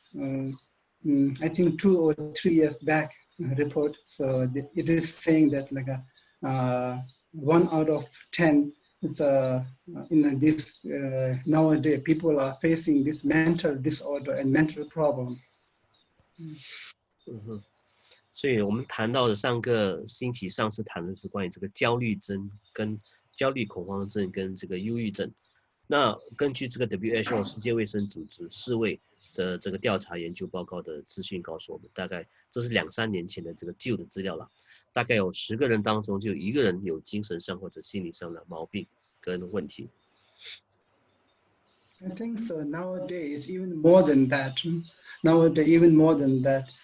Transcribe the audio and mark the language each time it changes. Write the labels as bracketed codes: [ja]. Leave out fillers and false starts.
[en] I think 2 or 3 years back report. So it is saying that like 1 out of 10 it's in this nowadays people are facing this mental disorder and mental problem. [zh] 所以我们谈到的上个星期上次谈的是关于这个焦虑症跟焦虑恐慌症跟这个忧郁症。那根据这个 WHO 世界卫生组织世卫的这个调查研究报告的资讯告诉我们，大概这是2-3年前的这个旧的资料了，大概有10个人当中就有1个人有精神上或者心理上的毛病跟问题。 [en] I think so. Nowadays, even more than that. Nowadays, even more than that.